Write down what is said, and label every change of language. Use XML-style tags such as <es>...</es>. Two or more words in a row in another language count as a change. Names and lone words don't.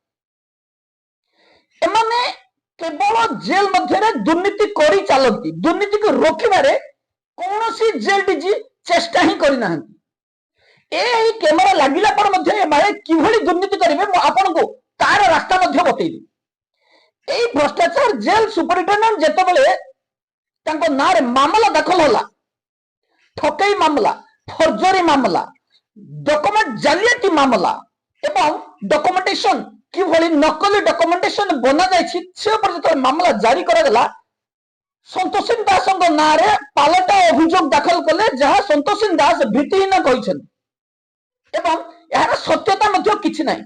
<or>ଏମାନେ କେବଳ ଜେଲ ମଧ୍ୟରେ ଦୁର୍ନୀତି କରି ଚାଲନ୍ତି, ଦୁର୍ନୀତିକୁ ରୋକିବାରେ କୌଣସି ଜେଲ ଡିଜି ଚେଷ୍ଟା ହିଁ କରିନାହାନ୍ତି। এই କ୍ୟାମେରା ଲାଗିଲା ପରେ ମଧ୍ୟ ଏମାନେ କିଭଳି ଦୁର୍ନୀତି କରିବେ ମୁଁ ଆପଣଙ୍କୁ ତାର ରାସ୍ତା ମଧ୍ୟ ବତେଇବି। ଏଇ ଭ୍ରଷ୍ଟାଚାର ଜେଲ ସୁପରିଟେଣ୍ଡେଣ୍ଟ যেତେବେଳେ ତାଙ୍କ ନାଁରେ ମାମଲା ଦାଖଲ ହେଲା, ଠକେଇ ମାମଲା, ଫର୍ଜରୀ ମାମଲା, ଡକୁମେଣ୍ଟ ଜାଲିଆତି ମାମଲା ଏବଂ ଡକୁମେଣ୍ଟେସନ କିଭଳି ନକଲି ଡକୁମେଣ୍ଟେସନ ବନା ଯାଇଛି ସେ ଉପରେ ଯେତେବେଳେ ମାମଲା ଜାରି କରାଗଲା, ସନ୍ତୋଷ ଦାସଙ୍କ ନାଁରେ ପାଲଟା ଅଭିଯୋଗ ଦାଖଲ କଲେ, ଯାହା ସନ୍ତୋଷ ଦାସ ଭିତ୍ତିହୀନ କହିଛନ୍ତି ଏବଂ ଏହାର ସତ୍ୟତା ମଧ୍ୟ କିଛି ନାହିଁ।</or>